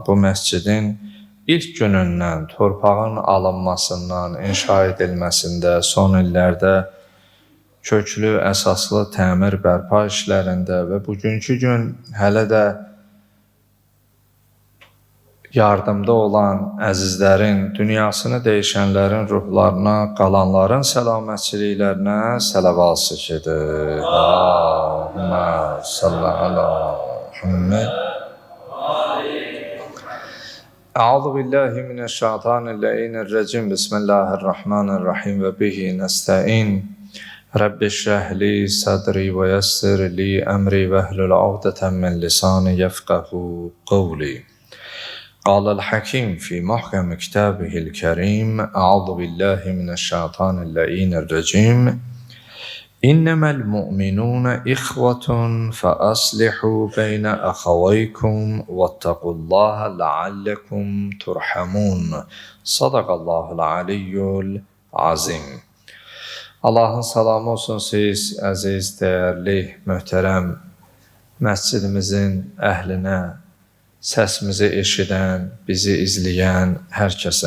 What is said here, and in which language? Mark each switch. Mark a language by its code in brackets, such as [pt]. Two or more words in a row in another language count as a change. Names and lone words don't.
[az] bu məscidin İlk günündən, torpağın alınmasından, inşa edilməsində, son illərdə köklü, əsaslı təmir bərpa işlərində və bugünkü gün hələ də yardımda olan əzizlərin, dünyasını dəyişənlərin ruhlarına, qalanların səlamətçiliklərinə sələvat çəkilir. [ar] اللهم صل على محمد. أعوذ بالله من الشيطان الرجيم. بسم الله الرحمن الرحيم وبه نستعين. رب اشرح لي صدري ويسر لي أمري واحلل عقدة من لساني يفقهوا قولي. قال الحكيم في محكم كتابه الكريم. أعوذ بالله من الشيطان الرجيم. إنما المؤمنون إخوة فأصلحوا بين أخويكم واتقوا الله لعلكم ترحمون. صدق الله العلي العظيم. [az] Allahın salamı olsun siz, əziz, dəyərli, möhtərəm məscidimizin əhlinə, səsimizi eşidən, bizi izləyən hər kəsə.